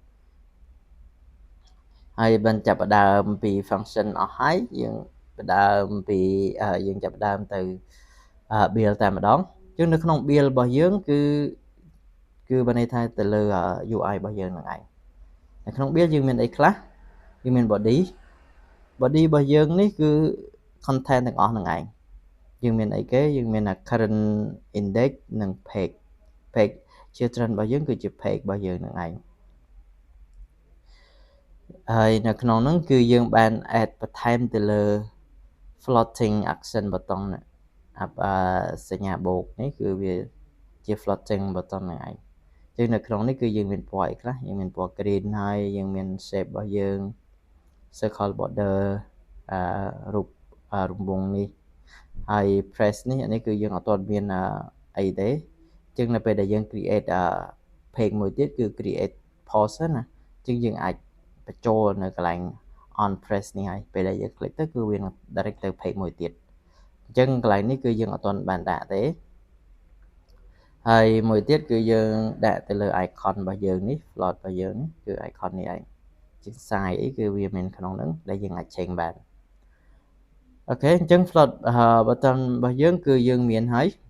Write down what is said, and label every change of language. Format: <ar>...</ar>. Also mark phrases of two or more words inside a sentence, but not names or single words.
<km>ហើយបានចាប់ផ្ដើមពី function អស់ហើយយើងផ្ដើមពីយើងចាប់ផ្ដើមទៅ build តែម្ដងចឹងនៅក្នុង build របស់យើងគឺបានន័យថាទៅលើ UI របស់យើងហ្នឹងឯងនៅក្នុង build យើងមានអីខ្លះយើងមាន body របស់យើងនេះគឺ content ទាំងអស់ហ្នឹងឯងយើងមានអីគេយើងមាន</km> <en>current index</en> <km>និង page ជា trend របស់យើងគឺជា page របស់យើងហ្នឹងឯង ហើយនៅក្នុងហ្នឹងគឺយើងបាន add បន្ថែមទៅលើ</km> <en>floating action button</en> <km>សញ្ញាបូកនេះគឺវាជា</km> <en>floating button</en> <km>ហ្នឹងឯងចឹងនៅក្នុងនេះគឺយើងមានពណ៌អីខ្លះយើងមានពណ៌ green ហើយយើងមាន shape របស់យើង</km> <en>circle border</en> <km>រូបរង្វង់នេះហើយ press នេះអានេះគឺយើងអត់ទាន់មានអីទេចឹងនៅពេលដែលយើង</km> <en>create page</en> <km>មួយទៀតគឺ</km> <en>create post</en> <km>ណាចឹងយើងអាចបញ្ចូលនៅកន្លែង</km> <en>on press</en> <km>នេះហើយពេលដែលយើង click ទៅគឺវានឹង direct ទៅ page មួយទៀតអញ្ចឹងកន្លែងនេះគឺយើងអត់ទាន់បានដាក់ទេហើយមួយទៀតគឺយើងដាក់ទៅលើ icon របស់យើងនេះ float របស់យើងនេះគឺ icon នេះឯងជា size អីគឺវាមានក្នុងហ្នឹងដែលយើងអាច change បានអូខេអញ្ចឹង</km> <en>float button</en> <km>របស់យើងគឺយើងមានហើយ</km>